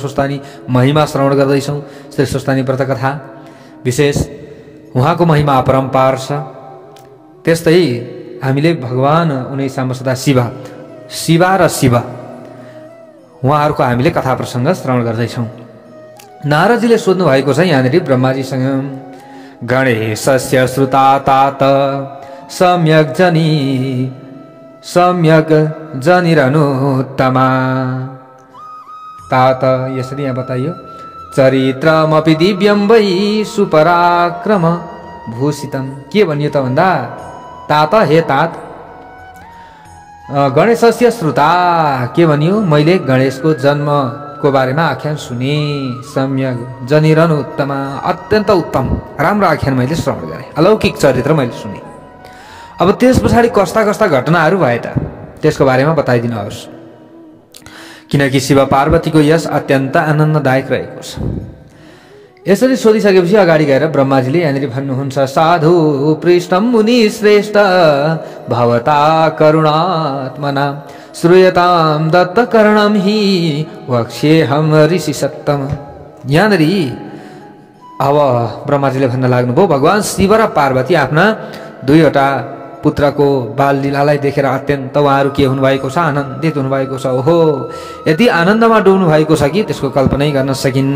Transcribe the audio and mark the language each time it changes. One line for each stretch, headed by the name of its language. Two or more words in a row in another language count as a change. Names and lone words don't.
Nepali: स्वस्थानी महिमा श्रवण गर्दैछौँ। श्री स्वस्थानी व्रत कथा विशेष उहाँको महिमा अपरम्पार छ। त्यस्तै हामीले भगवान उनी सांब सदा शिवा र शिव उहाँहरूको हामीले कथा प्रसङ्ग श्रवण गर्दैछौँ। नारदजीले सोध्नु भएको छ यहाँनिर ब्रह्माजीसँग,
Sanskrit: गणेशस्य श्रुता तात सम्यक जनिरनुत्तमा।
Nepali: तात यसरी यहाँ बताइयो,
Sanskrit: चरित्रमपि दिव्यं वै सुपराक्रम भूषितम।
Nepali: के भनियो त भन्दा, तात हे तात,
Sanskrit: गणेशस्य श्रुता
Nepali: के भनियो, मैले गणेशको जन्मको बारेमा आख्यान सुने।
Sanskrit: सम्यक जनिरनुत्तमा,
Nepali: अत्यन्त उत्तम राम्रो आख्यान मैले श्रवण गरेँ, अलौकिक चरित्र मैले सुने। अब त्यस पछाडि कस्ता कस्ता घटनाहरू भए त त्यसको बारेमा बताइदिनुहोस्, किनकि शिव पार्वतीको यस अत्यन्त आनन्ददायक रहेको छ। यसरी सोधिसकेपछि अगाडि गएर ब्रह्माजीले यहाँनिर भन्नुहुन्छ,
Sanskrit: साधु पृष्ठम मुनि श्रेष्ठ भवता करुणात्मना श्रूयताम दत्तकर्णम हि वक्ष्येहम ऋषि सत्तम।
Nepali: यहाँनिर अब ब्रह्माजीले भन्न लाग्नुभयो, भगवान शिव र पार्वती आफ्ना दुईवटा पुत्रको बाल लीलालाई देखेर अत्यन्त उहाँहरू के हुनुभएको छ, आनन्दित हुनुभएको छ। ओहो, यति आनन्दमा डुब्नु भएको छ कि त्यसको कल्पनै गर्न सकिन्न।